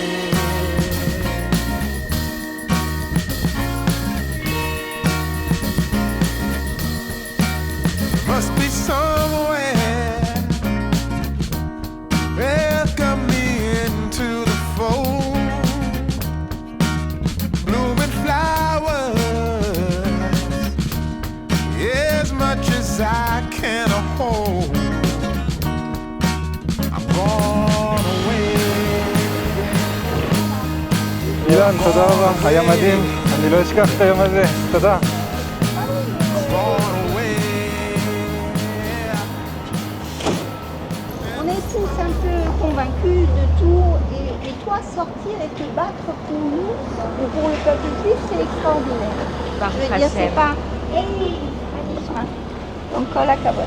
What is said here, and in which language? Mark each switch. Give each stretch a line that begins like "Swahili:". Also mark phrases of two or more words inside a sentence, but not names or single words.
English: Must be somewhere welcome me into the fold. Blooming flowers as much as I can hold. I'm gone away.
Hebrew: אילן, תודה רבה, היה מדהים, אני לא אשכח את היום הזה, תודה.
French: On est tous un peu convaincus de tout et toi sortir et te battre pour nous ou pour le peuple juif, c'est extraordinaire. Je veux dire, c'est pas... Hey, donc, la cabane.